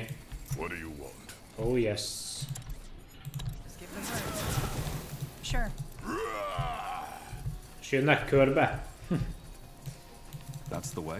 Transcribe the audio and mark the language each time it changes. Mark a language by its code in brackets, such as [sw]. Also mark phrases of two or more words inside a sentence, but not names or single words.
[en] What do you want? Oh yes. Sure. [hu] És jönnek körbe? [en] That's the way.